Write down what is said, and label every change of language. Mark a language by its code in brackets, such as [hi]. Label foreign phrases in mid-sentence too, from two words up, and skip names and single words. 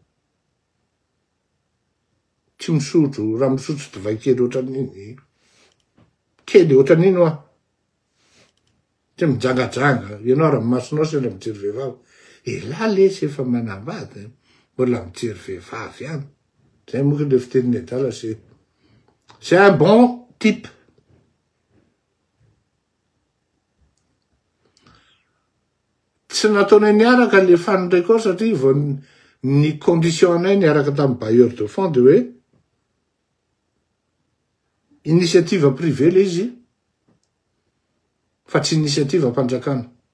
[mg] Tsy misotro, raha misotro divay kely ohatran'iny. Kely ohatran'iny hoa. Tsy mijangajanga. Ianao raha masonao sy raha mijery vehivavy. La lesy efa manambady. Mbola mijery vehivavy ihany. Zay moa le fitenin'ny adala [fr] c'est un bon type. [mg] Tsy nataonay niaraka le fanindray koa satria vo ny condition anay niaraka tamin'ny [fr] bailleur de fonds [mg] de hoe [fr] initiative privée [mg] le izy fa tsy initiative mpanjakana.